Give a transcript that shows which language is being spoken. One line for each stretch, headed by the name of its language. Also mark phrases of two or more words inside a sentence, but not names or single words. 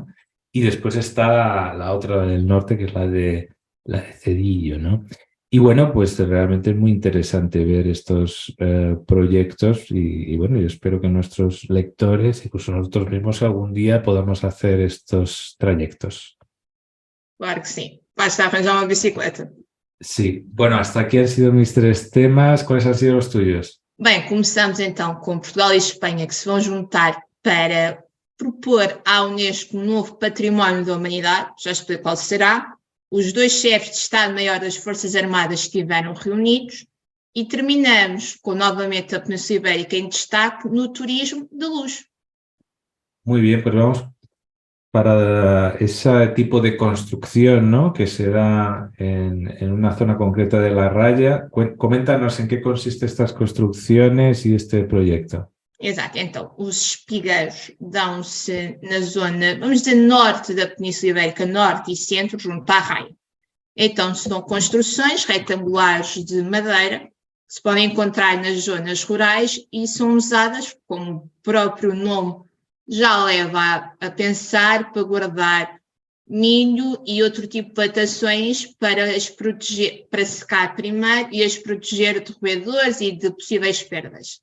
Spanish: Y después está la otra del norte, que es la de Cedillo, ¿no? Y bueno, pues realmente es muy interesante ver estos proyectos y bueno, yo espero que nuestros lectores, incluso nosotros mismos, algún día podamos hacer estos trayectos.
Portuguese: Claro que sim. Basta arranjar uma bicicleta.
Spanish: Sí, bueno, hasta aquí han sido mis 3 temas. ¿Cuáles han sido los tuyos?
Portuguese: Bem, começamos então com Portugal e Espanha, que se vão juntar para propor à Unesco um novo património da humanidade, já explico qual será. Os 2 chefes de Estado-Maior das Forças Armadas estiveram reunidos e terminamos com novamente a Península Ibérica em destaque no turismo de luxo.
Spanish: Muy bien, pues vamos para ese tipo de construcción, ¿no? Que se da en una zona concreta de la raya. Coméntanos en qué consisten estas construcciones y este proyecto.
Portuguese: Exato, então, os espigueiros dão-se na zona, vamos dizer, norte da Península Ibérica, norte e centro, junto à Raia. Então, são construções retangulares de madeira que se podem encontrar nas zonas rurais e são usadas, como o próprio nome já leva a pensar, para guardar milho e outro tipo de plantações para as proteger, para secar primeiro e as proteger de roedores e de possíveis perdas.